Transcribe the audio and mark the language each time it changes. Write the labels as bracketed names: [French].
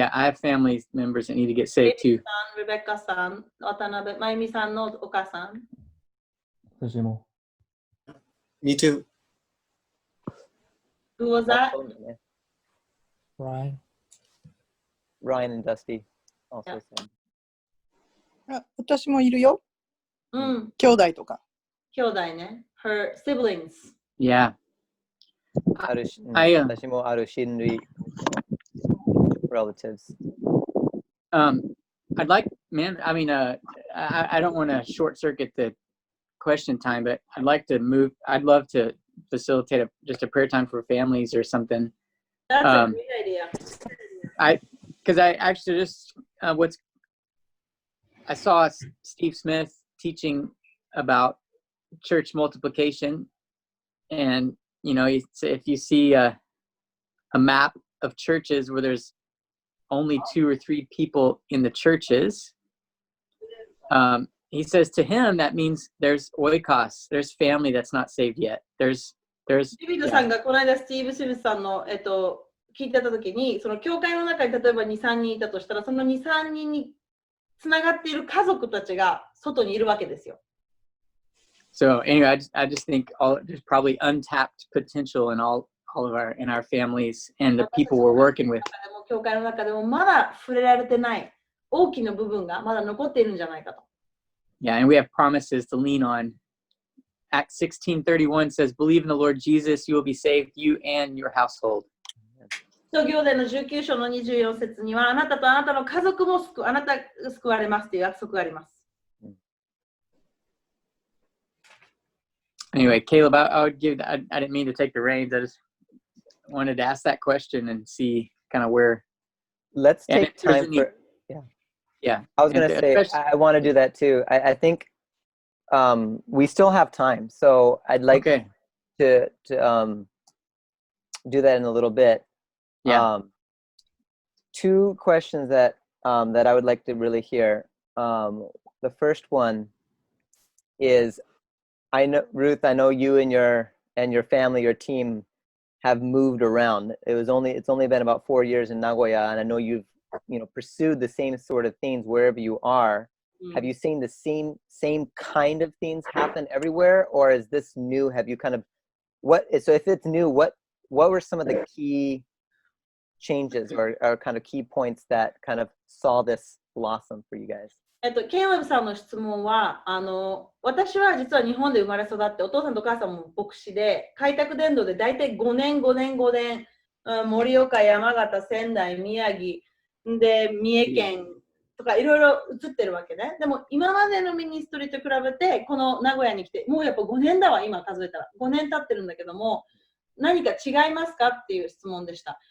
[English] have family members that need to get saved too. [Japanese] レベッカさん、渡辺真由美さんのお母さん。私も。 [English] Me too. Who was that? Ryan and Dusty also said. [Japanese] 私もいるよ。兄弟とか。兄弟ね。 [English] Her siblings. Yeah. [Japanese] 私もある親類 relatives. [English] I'd like, man, I mean, I don't want to short circuit the question time, but I'd love to facilitate just a prayer time for families or something. That's a great idea. Because I actually just I saw Steve Smith teaching about church multiplication, and if you see a map of churches where there's only 2 or 3 people in the churches, he says to him that means there's oikos, there's family that's not saved yet. There's [Japanese] デビッドさんがこの間スティーブ・スミスさんの、聞いてた時に、その教会の中に例えば2、3人いたとしたら、その2、3人につながっている家族たちが外にいるわけですよ。 [English] So anyway, I just think there's probably untapped potential in all of our families and the people we're working with. [Japanese] 教会の中でもまだ触れられてない大きな部分がまだ残っているんじゃないかと。 [English] Yeah, and we have promises to lean on. Acts 16:31 says, "Believe in the Lord Jesus, you will be saved, you and your household." [Japanese] 使徒行伝の19章の24節には、あなたとあなたの家族もあなたが救われますという約束があります。 [English] Anyway, Caleb, I didn't mean to take the reins. I just wanted to ask that question and see kind of where. Let's take time for. Yeah. I was going to say, I want to do that too. I think we still have time, so I'd like to do that in a little bit. Yeah. 2 questions that I would like to really hear. The first one is, I know, Ruth, I know you and your family, your team have moved around. It's only been about 4 years in Nagoya, and I know you've pursued the same sort of things wherever you are. Have you seen the same kind of things happen everywhere, or is this new? Have you kind of so if it's new, what were some of the key changes or kind of key points that kind of saw this blossom for you guys? [Japanese] ケイラブさんの質問は、私は実は日本で生まれ育って、お父さんとお母さんも牧師で、開拓伝道で大体5年、盛岡、山形、仙台、宮城、で、三重県とかいろいろ移ってるわけね。でも今までのミニストリーと比べて、この名古屋に来て、もうやっぱ5年だわ、今数えたら。5年経ってるんだけども、何か違いますかっていう質問でした。